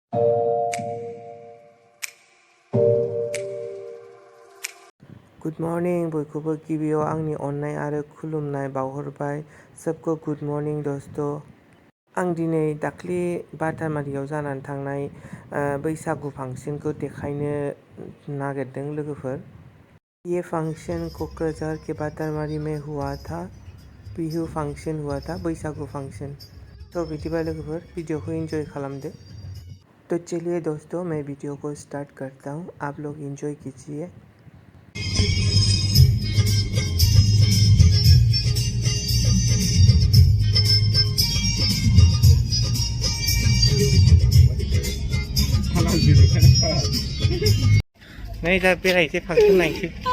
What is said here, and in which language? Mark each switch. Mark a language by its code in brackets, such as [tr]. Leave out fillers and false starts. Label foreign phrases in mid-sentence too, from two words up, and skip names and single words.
[en] Good morning, [brx] बयखौबो गिबियाव आंनि अननाय आरो खुलुमनाय बावहरबाय। [hi] सबको [en] good morning [hi] दोस्तो। [brx] आं दिनै दाख्लि बाटारमारियाव जानानै थांनाय बैसागु फांसनखौ देखायनो नागिरदों लोगोफोर। [hi] ये फंक्शन कोकराझार के बाटारमारी में हुआ था। बिहु फंक्शन हुआ था, बैसागु फंक्शन। [brx] तो बिदिबा लोगोफोर वीडियो को एंजॉय खालामदो। [hi] तो चलिए दोस्तों, मैं वीडियो को स्टार्ट करता हूँ, आप लोग एंजॉय कीजिए। [brx] नै दा बेरायनोसै फांसन नायनोसै।